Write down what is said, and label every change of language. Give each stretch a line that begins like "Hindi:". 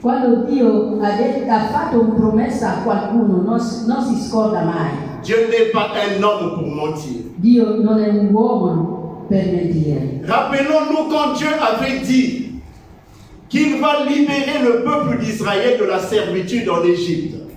Italian: Quando Dio ha fatto una promessa a qualcuno, non si scorda mai.
French: Dieu n'est pas un homme pour mentir.
Italian: Dio non è un uomo per mentire.
French: Rappelons-nous quand Dieu avait dit qu'il va libérer le peuple d'Israël de la servitude en Égypte.